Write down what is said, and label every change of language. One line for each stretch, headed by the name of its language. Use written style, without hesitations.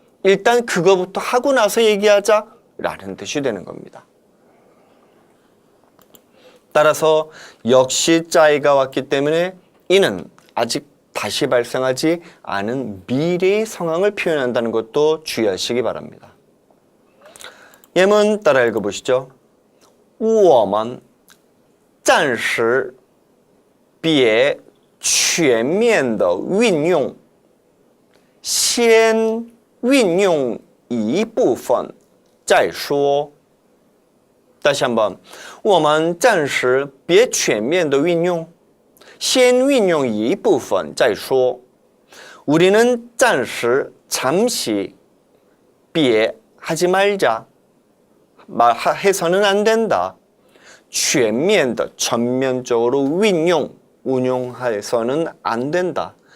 Korean: 일단 그거부터 하고 나서 얘기하자 라는 뜻이 되는 겁니다. 따라서 역시 짜이가 왔기 때문에 이는 아직 다시 발생하지 않은 미래의 상황을 표현한다는 것도 주의하시기 바랍니다. 예문 따라 읽어보시죠.
Chinese: 我们暂时别全面的运用先运用一部分再说
Korean: 다시 한번
Chinese: 我们暂时别全面的运用先运用一部分再说.
Korean: 우리는 暂时 잠시 别 하지 말자. 해서는 안 된다. 全面的 전면적으로 운용해서는 안 된다.